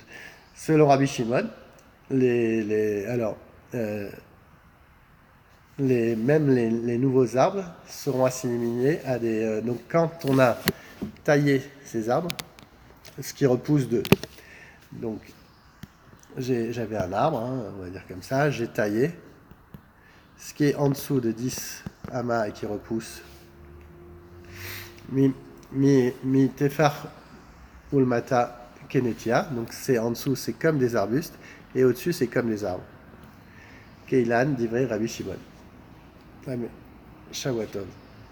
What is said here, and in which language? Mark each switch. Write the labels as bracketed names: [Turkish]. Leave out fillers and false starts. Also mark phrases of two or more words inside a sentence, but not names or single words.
[French] Selon Rabbi Shimon, même les nouveaux arbres seront assimilés à des... donc quand on a taillé ces arbres, ce qui repousse d'eux. Donc j'avais un arbre, hein, on va dire comme ça, j'ai taillé. Ce qui est en dessous de 10 amas et qui repousse, [Hebrew] מטפח ולמטה כנטיעה, [French] donc c'est en dessous c'est comme des arbustes, et au-dessus c'est comme des arbres. [Hebrew] כאילן דברי רבי שמעון. שבוע טוב.